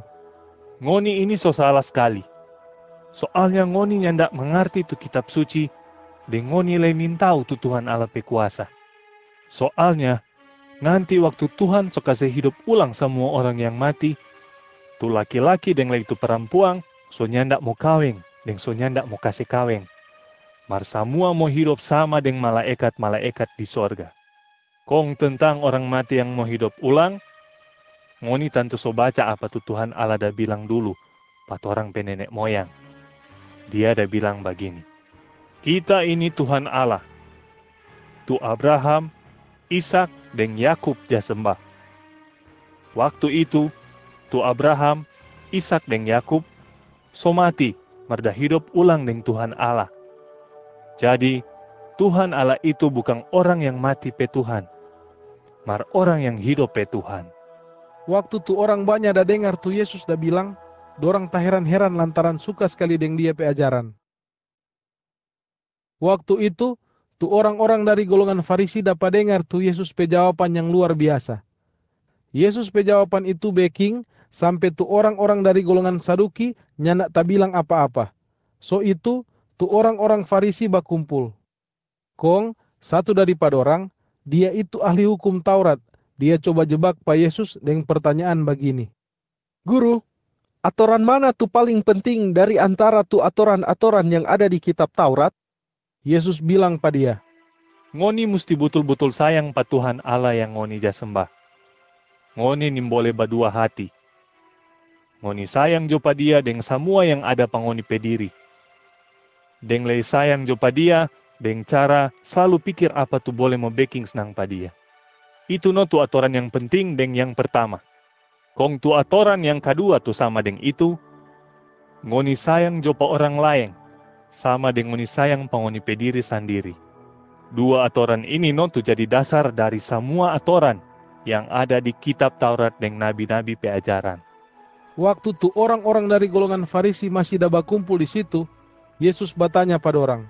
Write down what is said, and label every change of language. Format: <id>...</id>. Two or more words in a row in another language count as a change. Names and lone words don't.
<xmm>Ngoni ini so salah sekali. Soalnya ngoni nyandak mengerti tu kitab suci, dan ngoni le mintau tu Tuhan Allah pekuasa. Soalnya, nanti waktu Tuhan so kasih hidup ulang semua orang yang mati, tu laki-laki dan le tu perempuan so nyandak mau kawin, dan so nyandak mau kasih kawin. Mar semua mau hidup sama dengan malaikat-malaikat di sorga. Kong tentang orang mati yang mau hidup ulang, ngoni tentu so baca apa tu Tuhan Allah dah bilang dulu, pat orang penenek moyang. Dia dah bilang begini, kita ini Tuhan Allah, tu Abraham, Ishak, dan Yakub jah sembah. Waktu itu, tu Abraham, Ishak, dan Yakub so mati, merda hidup ulang dengan Tuhan Allah. Jadi, Tuhan Allah itu bukan orang yang mati pe Tuhan, mar orang yang hidup pe Tuhan. Waktu tu orang banyak dah dengar tu Yesus dah bilang, dorang tak heran-heran lantaran suka sekali dengan dia pe ajaran. Waktu itu, tu orang-orang dari golongan Farisi dapat dengar tu Yesus pe jawaban yang luar biasa. Yesus pe jawaban itu baking sampai tu orang-orang dari golongan Saduki nyandak tak bilang apa-apa. So itu, tu orang-orang Farisi bakumpul. Kong, satu daripada orang, dia itu ahli hukum Taurat. Dia coba jebak Pak Yesus dengan pertanyaan begini. Guru, atoran mana tu paling penting dari antara tu atoran-atoran yang ada di kitab Taurat? Yesus bilang pada dia, Ngoni mesti betul-betul sayang pa Tuhan Allah yang ngoni jah sembah. Ngoni nimbole badua hati. Ngoni sayang jo pa dia dengan semua yang ada pa ngoni pediri. Deng lei sayang jo pa dia, deng cara selalu pikir apa tu boleh mau baking senang pa dia. Itu no tu atoran yang penting deng yang pertama. Kong tu atoran yang kedua tu sama deng itu, ngoni sayang jo pa orang lain, sama deng ngoni sayang pa ngoni pediri sendiri. Dua atoran ini no tu jadi dasar dari semua atoran yang ada di kitab Taurat deng nabi-nabi pe ajaran. waktu tu orang-orang dari golongan Farisi masih dah bakumpul di situ, Yesus bertanya pada orang,</xmm>